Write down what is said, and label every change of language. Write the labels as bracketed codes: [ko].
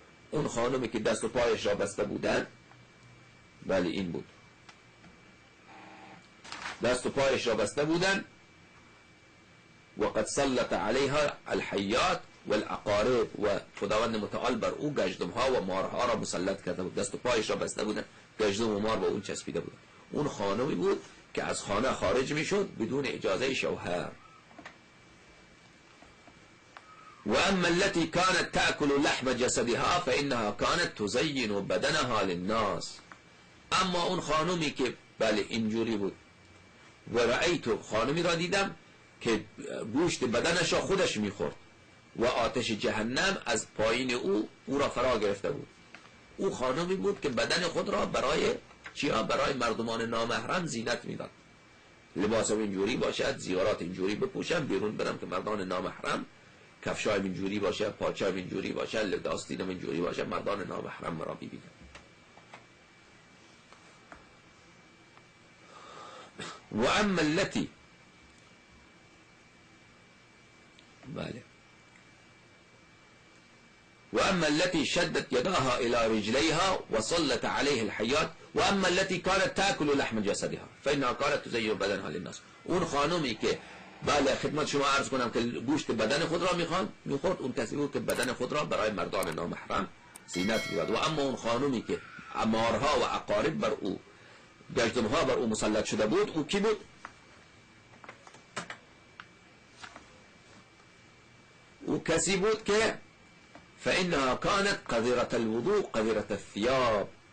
[fa] اون خانمی که دست و پایش را بسته بودن بله این بود، دست و پایش را بسته بودن [ar] و قد سلط علیها الحیات و العقارب [fa] و خداوند متعال بر او گژدم‌ها و مارها را مسلط کرده بود، دست و پایش را بسته بودن، گژدم و مار با اون چسبیده بود. اون خانمی بود که از خانه خارج میشد بدون اجازه شوهر. [ar] و اما التي كانت تأكل لحم جسدها فإنها كانت تزين بدنها للناس. [fa] اما اون خانمی که بله اینجوری بود، [ar] و رأیت، [fa] خانمی را دیدم که گوشت بدنش را خودش میخورد و آتش جهنم از پایین او را فرا گرفته بود. او خانمی بود که بدن خود را برای چیا؟ برای مردمان نامحرم زینت میداد. لباس اینجوری باشد، زیارات اینجوری بپوشم، بیرون برم که مردان نامحرم کفشای اینجوری باشه، پاچای اینجوری باشه، لباسینم اینجوری باشه، مردان نامحرم مرا ببینن. [ar] و اما التي بله و اما التي شدت يداها الى رجليها وصلت عليه الحيات و اما التي كانت تاكل لحم جسدها فانها كانت تزين بدنها للناس. [fa] اون خانومی که بله خدمت شما عرض کنم که گوشت بدن خود را میخورد، اون کسی بود که بدن خود را برای مردان نامحرم زینت میداد. و اما اون خانومی که مارها و عقارب بر او، گژدم‌ها بر او مسلط شده بود، او کی بود؟ او کسی بود که [ar] فإنها كانت قذرة الوضوء قذرة الثياب.